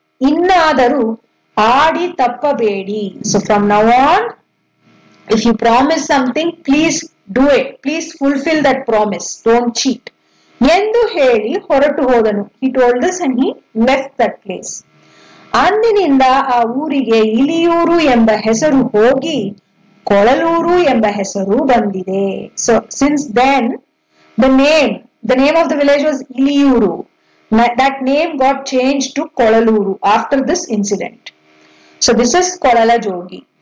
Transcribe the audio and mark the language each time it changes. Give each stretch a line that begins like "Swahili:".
Kannada: ಇನ್ನಾದರೂ ಆಡಿ ತಪ್ಪಬೇಡಿ.
English: So from now on, if you promise something, please do it. Please fulfill that promise. Don't cheat.
Kannada: ಎಂದು ಹೇಳಿ ಹೊರಟು ಹೋದನು.
English: He told this and he left that place.
Kannada: ಅಂದಿನಿಂದ ಆ ಊರಿಗೆ ಇಲಿಯೂರು ಎಂಬ ಹೆಸರು ಹೋಗಿ ಕೊಳಲೂರು ಎಂಬ ಹೆಸರು ಬಂದಿದೆ.
English: So since then, the name of the village was Iliyuru. That name got changed to Kolaluru after this incident. So this is Kolala Jogi.